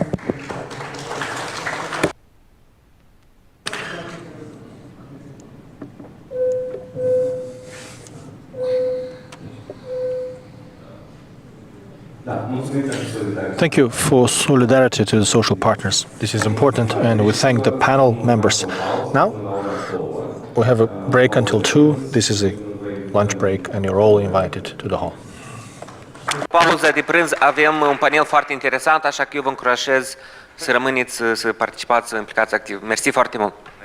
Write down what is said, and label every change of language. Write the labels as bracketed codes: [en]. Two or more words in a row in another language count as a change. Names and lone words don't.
[en] Thank you for solidarity to the social partners. This is important, and we thank the panel members. Now, we have a break until 2. This is a lunch break, and you're all invited to the hall. [ro] Pauza de prânz, avem un panel foarte interesant, așa că eu vă încurajez să rămâneți, să participați, să implicați activ. Mersi foarte mult!